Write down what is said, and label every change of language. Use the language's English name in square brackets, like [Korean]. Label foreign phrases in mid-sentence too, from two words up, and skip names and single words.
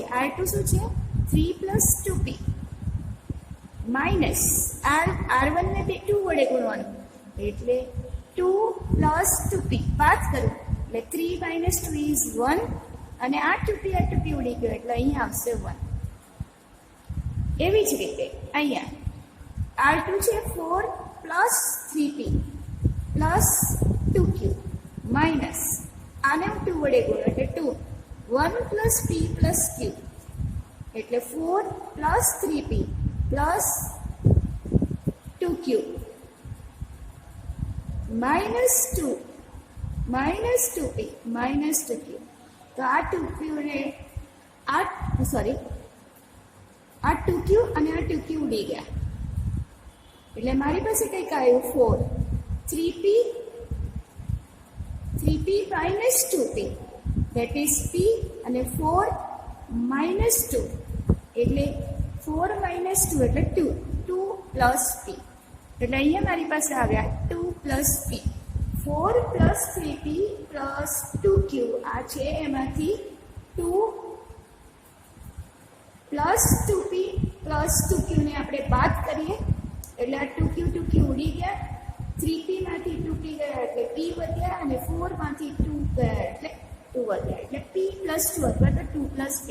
[Gujarati] R2 શું છે 3 plus 2p માઇનસ R1 ને 2 વડે ગુણવાનું એટલે 2 plus 2p બાદ કરું એટલે 3 [English] minus 2 is 1 [Gujarati] અને આ 2p ઉડી ગયો એટલે અહીંયા આવશે 1. એવી જ રીતે અહીંયા R2 છે 4 plus 3p plus 2q માઇનસ આને હું 2 વડે ગુણું એટલે 1 plus p plus q એટલે 4 plus 3p plus 2q [English] minus 2p minus 2q. [Gujarati] તો આ 2q ને આ 2q અને આ 2q ઉડી ગયા એટલે મારી પાસે કંઈક આવ્યું 4 [English] 3p minus 2p that is p [Gujarati] અને 4 minus 2 એટલે 4 minus 2 એટલે 2 plus p એટલે અહીંયા મારી પાસે આવ્યા 2 plus p 4 plus 3p plus 2q આ છે એમાંથી 2 plus 2p plus 2q ને આપણે બાદ કરીએ એટલે આ 2q ઉડી ગયા. 3p માંથી 2p ગયા એટલે p વધ્યા અને 4 માંથી 2 ગયા એટલે 2 વધ્યા એટલે p plus 2 અથવા તો 2 plus p.